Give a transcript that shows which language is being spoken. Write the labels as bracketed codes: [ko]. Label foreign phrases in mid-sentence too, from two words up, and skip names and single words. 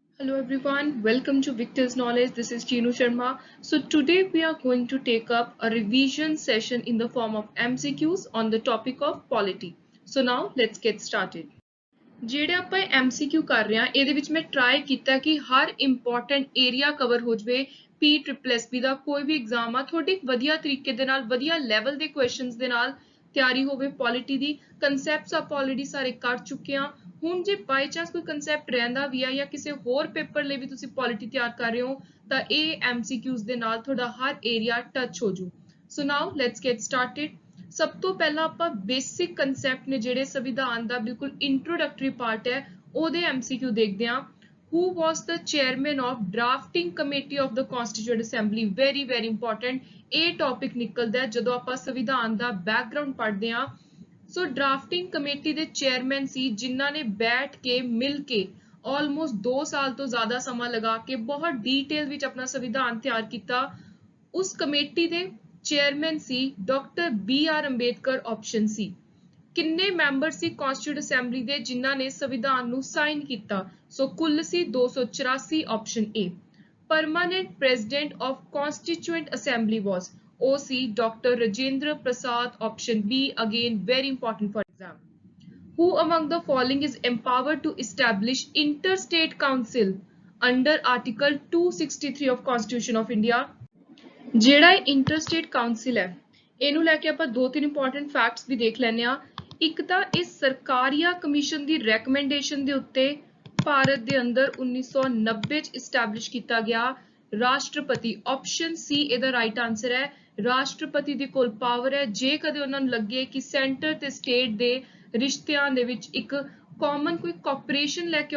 [en] Hello everyone, welcome to Victor's Knowledge. This is Chinu Sharma. So today we are going to take up a revision session in the form of MCQs on the topic of polity. So now let's get started. [pa] ਜਿਹੜੇ ਆਪਾਂ MCQ ਕਰ ਰਹੇ ਹਾਂ ਇਹਦੇ ਵਿੱਚ ਮੈਂ ਟਰਾਈ ਕੀਤਾ ਕਿ ਹਰ [en] important area [pa] ਕਵਰ ਹੋ ਜਵੇ PSSB ਦਾ ਕੋਈ ਵੀ ਐਗਜ਼ਾਮ ਆ ਤੁਹਾਡੀ ਵਧੀਆ ਤਰੀਕੇ ਦੇ ਨਾਲ ਵਧੀਆ ਲੈਵਲ ਦੇ ਕੁਐਸਚਨਸ ਦੇ ਨਾਲ ਤਿਆਰੀ ਹੋਵੇ ਪੋਲਿਟੀ ਦੀ ਕਨਸੈਪਟਸ ਆਪਾਂ ਆਲਰੇਡੀ ਸਾਰੇ ਕਰ ਚੁੱਕੇ ਹਾਂ ਹੁਣ ਜੇ [en] by chance [pa] ਕੋਈ ਕਨਸੈਪਟ ਰਹਿੰਦਾ ਵੀ ਆ ਜਾਂ ਕਿਸੇ ਹੋਰ ਪੇਪਰ ਲਈ ਵੀ ਤੁਸੀਂ ਪੋਲਿਟੀ ਤਿਆਰ ਕਰ ਰਹੇ ਹੋ ਤਾਂ ਇਹ MCQs ਦੇ ਨਾਲ ਤੁਹਾਡਾ ਹਰ [en] area touch [pa] ਹੋ ਜੂ [en] so now let's get [pa] ਸਟਾਰਟਡ ਸਭ ਤੋਂ ਪਹਿਲਾਂ ਆਪਾਂ [en] basic concept [pa] ਨੇ ਜਿਹੜੇ ਸੰਵਿਧਾਨ ਦਾ ਬਿਲਕੁਲ [en] introductory part [pa] ਹੈ ਉਹਦੇ MCQ ਦੇਖਦੇ ਹਾਂ [en] who was the chairman of drafting committee of the constituent assembly very important [pa] ਇਹ ਟੌਪਿਕ ਨਿਕਲਦਾ ਹੈ ਜਦੋਂ ਆਪਾਂ ਸੰਵਿਧਾਨ ਦਾ ਬੈਕਗ੍ਰਾਉਂਡ ਪੜ੍ਹਦੇ ਹਾਂ [en] so drafting committee [pa] ਦੇ ਚੇਅਰਮੈਨ ਸੀ ਜਿਨ੍ਹਾਂ ਨੇ ਬੈਠ ਕੇ ਮਿਲ ਕੇ ਆਲਮੋਸਟ 2 ਸਾਲ ਤੋਂ ਜ਼ਿਆਦਾ ਸਮਾਂ ਲਗਾ ਕੇ ਬਹੁਤ ਡੀਟੇਲ ਵਿੱਚ ਆਪਣਾ ਸੰਵਿਧਾਨ ਤਿਆਰ ਕੀਤਾ ਉਸ ਕਮੇਟੀ ਦੇ ਚੇਅਰਮੈਨ ਸੀ ਡਾਕਟਰ BR ਅੰਬੇਦਕਰ ਆਪਸ਼ਨ ਸੀ ਕਿੰਨੇ ਮੈਂਬਰ ਸੀ [en] constitute assembly [pa] ਦੇ ਜਿਨ੍ਹਾਂ ਨੇ ਸੰਵਿਧਾਨ ਨੂੰ ਸਾਈਨ ਕੀਤਾ ਸੋ ਕੁੱਲ ਸੀ 284 ਆਪਸ਼ਨ [en] A permanent president of constituent assembly was OC Dr. [pa] Rajendra Prasad [en] option B again very important for exam who among the following is empowered to establish interstate council under article 263 of constitution of India [pa] ਜਿਹੜਾ [en] interstate council [pa] ਹੈ ਇਹਨੂੰ ਲੈ ਕੇ ਆਪਾਂ ਦੋ ਤਿੰਨ [en] important facts [pa] ਵੀ ਦੇਖ ਲੈਂਦੇ ਆ ਇੱਕ ਤਾਂ ਇਹ ਸਰਕਾਰੀਆ ਕਮਿਸ਼ਨ ਦੀ ਰეკਮੈਂਡੇਸ਼ਨ ਦੇ ਉੱਤੇ ਭਾਰਤ ਦੇ ਅੰਦਰ 1990 ਚ ਇਸਟੈਬਲਿਸ਼ ਕੀਤਾ ਗਿਆ ਰਾਸ਼ਟਰਪਤੀ ਆਪਸ਼ਨ ਸੀ ਇਹਦਾ [en] right answer [pa] ਹੈ ਰਾਸ਼ਟਰਪਤੀ ਦੇ ਕੋਲ ਪਾਵਰ ਹੈ ਜੇ ਕਦੇ ਉਹਨਾਂ ਨੂੰ ਲੱਗੇ ਕਿ ਸੈਂਟਰ ਤੇ ਸਟੇਟ ਦੇ ਰਿਸ਼ਤਿਆਂ ਦੇ ਵਿੱਚ ਇੱਕ ਕਾਮਨ ਕੋਈ ਕੋਆਪਰੇਸ਼ਨ ਲੈ ਕੇ